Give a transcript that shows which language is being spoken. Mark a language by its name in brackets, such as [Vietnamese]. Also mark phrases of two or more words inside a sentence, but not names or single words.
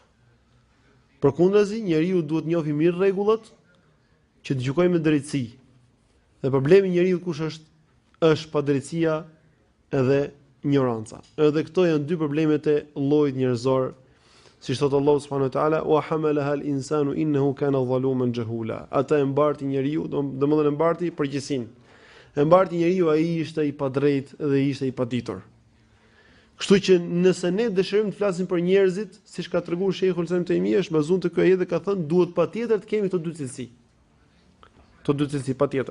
[Albanian] Përkundazi, njeriu duhet njohë mirë rregullat që të gjykojë me drejtësi. Dhe problemi i njeriu kush është? Është padrejtësia edhe ignoranca. Edhe këto janë dy problemet e llojit njerëzor, siç thot Allahu [Arabic] سبحانه وتعالى, "وحملها الإنسان إنه كان ظلوما جهولا." [Albanian] Ata e mbarti njeriu, domethënë e mbarti përgjithësinë. E mbarti njeriu, ai ishte i padrejtë dhe ishte i paditur. Kështu që nëse ne dëshirojmë të flasim për njerëzit, siç ka treguar Sheikhul Islam Taimi, është bazuar te ky ajet dhe ka thënë duhet patjetër të kemi këto dy cilësi. Këto dy cilësi patjetër.